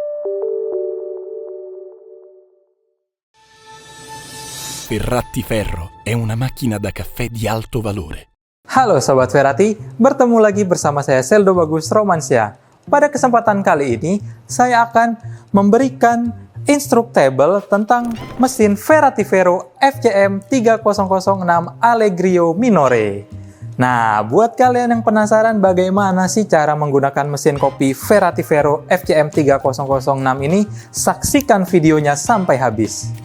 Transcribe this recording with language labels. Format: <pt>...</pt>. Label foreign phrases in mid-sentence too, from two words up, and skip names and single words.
<it>Ferrati Ferro è una macchina da caffè di alto valore.</it> <id>Halo Sobat Ferrati, bertemu lagi bersama saya Seldo Bagus Romansyah. Pada kesempatan kali ini, saya akan memberikan instruktable tentang mesin Ferrati Ferro FCM 3006 Allegrio Minore. Nah, buat kalian yang penasaran bagaimana sih cara menggunakan mesin kopi Ferrati Ferro FCM 3006 ini, saksikan videonya sampai habis.</id>